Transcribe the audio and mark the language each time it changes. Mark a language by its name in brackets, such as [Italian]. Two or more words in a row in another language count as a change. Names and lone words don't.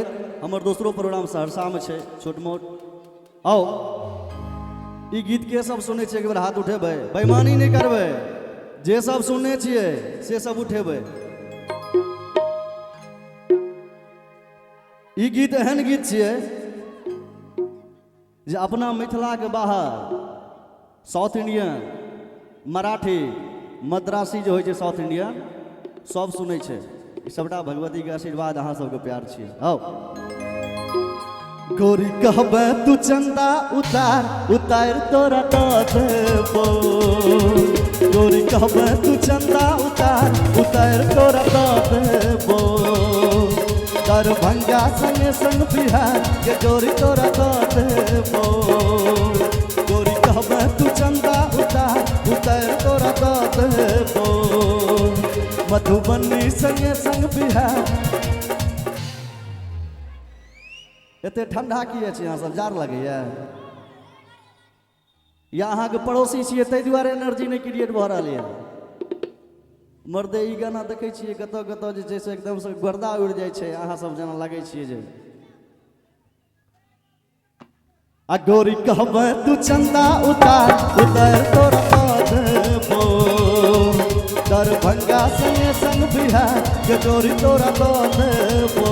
[Maithili] हमर दोसरो प्रोग्राम सहरसा में है छोट मोट। आओ ई गीत के सब सुने एक बार हाथ उठेबे, बेईमानी नहीं करबे, जे सब सुनने छिए से सब उठेबे। ई गीत एहन गीत छिए जे अपना मिथिला के बाहर [English] South Indian, [Maithili] मराठी, मद्रासी जो है [English] South Indian [Maithili] सब सुने छे। ई सबटा भगवती के आशीर्वाद, अहाँ सबके प्यार छिए। आओ गोरी कहबे तू चंदा उतार उतार तोरा तो देबो। गोरी कहबे तू चंदा उतार उतार तोरा तो देबो। दरभंगा संगे संग बिहार के गोरी तोरा तो देबो। गोरी कहबे तू चंदा उतार उतार तोरा तो देबो। मधुबनी संगे संग बिहार। एते ठंडा किए छी अहाँ सब, जार लगैया या अहाँ के पड़ोसी छिए ताहि दुआरे एनर्जी नहीं क्रिएट भऽ रहल यऽ। मर्दे ई गाना देखै छिए कतऽ कतऽ जे छै से एकदम से गर्दा उड़ि जाइ छै, अहाँ सब जेना लागै छिए जे। आ गोरी कहबे तू चंदा उतार उतार तोरा तो देबो। दरभंगा संगे संग बिहार के गोरी तोरा तो देबो।